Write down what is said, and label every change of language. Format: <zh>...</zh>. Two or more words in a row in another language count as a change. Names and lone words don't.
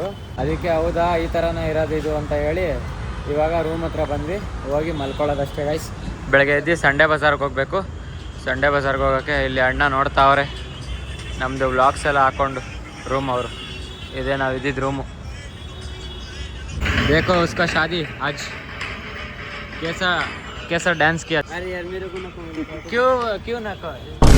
<kn>ಅದಕ್ಕೆ ಹೌದಾ ಈ ಥರನೇ ಇರೋದು ಇದು ಅಂತ ಹೇಳಿ ಇವಾಗ ರೂಮ್ ಹತ್ರ ಬಂದ್ವಿ. ಹೋಗಿ ಮಲ್ಕೊಳ್ಳೋದಷ್ಟೇ ಗೈಸ್. ಬೆಳಗ್ಗೆ ಎದ್ದು ಸಂಡೇ ಬಜಾರ್ಗೆ ಹೋಗಬೇಕು. ಸಂಡೇ ಬಜಾರ್ಗೆ ಹೋಗೋಕ್ಕೆ ಇಲ್ಲಿ ಅಣ್ಣ ನೋಡ್ತಾವ್ರೆ ನಮ್ಮದು ವ್ಲಾಗ್ಸ್ ಎಲ್ಲ ಹಾಕ್ಕೊಂಡು ರೂಮ್ ಅವರು. ಇದೇ ನಾವು ಇದ್ದಿದ್ದು ರೂಮು.</kn> <hi>देखो उसका शादी आज कैसा डांस किया. क्यों ना</hi>